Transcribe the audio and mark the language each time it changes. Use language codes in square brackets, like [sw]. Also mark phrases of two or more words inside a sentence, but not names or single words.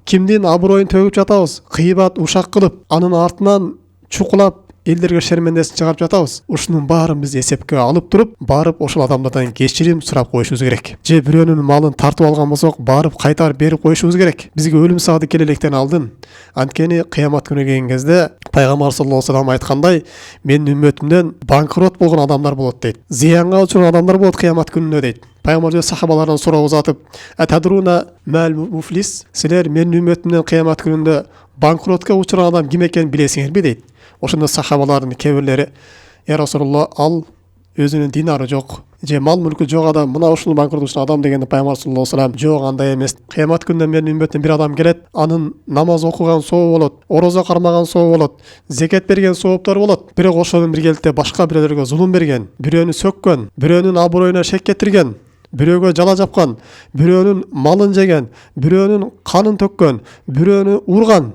[ky] Кимдин аброюн төгүп жатабыз? Кыйбат, ушак кылып, анын артынан чукулап элдерге шермендесин чыгарып жатабыз. Ушунун баарын биз эсепке алып туруп, барып ошол адамдардан кечирим сурап коюшубуз керек. Же бирөөнүн малын тартып алган болсок, барып кайтарып берип коюшубуз керек. Бизге өлүм сааты келелектен алдын. Анткени кыямат күнү келген кезде пайгамбар [ar] صلى الله عليه وسلم [ky] айткандай, менин үммөтүмдөн банкрот болгон адамдар болот дейт. Зыянга учурган адамдар болот кыямат күнүнө дейт. Пайгамбар сахабалардан сурап узатып, [ar] "أتدرون ما المفلس?" [ky] Силер менин үммөтүмдөн кыямат күнүндө банкротко учурган адам ким экенин билесиңерби дейт. Ошондо сахабалардын кээ-бирлери, [ar] "يا رسول الله, [ky] ал өзүнүн динары жок, же мал мүлкү жок адам, мына ушул банкрот учурган адам" дегенде пайгамбар [ar] صلى الله عليه وسلم, [ky] "Жок, андай эмес. Кыямат күнүндө менин үммөтүмдөн бир адам келет, анын намаз окуган сообу болот, орозо кармаган сообу болот, зекет берген сооптор болот. Бирок ошонун биргеликте башка бирөөлөргө зулум берген, бирөөнү сөккөн, бирөөнүн аброюна шек кетирген, бирөөгө жала жапкан, бирөөнүн малын жеген, бирөөнүн канын төккөн, бирөөнү урган.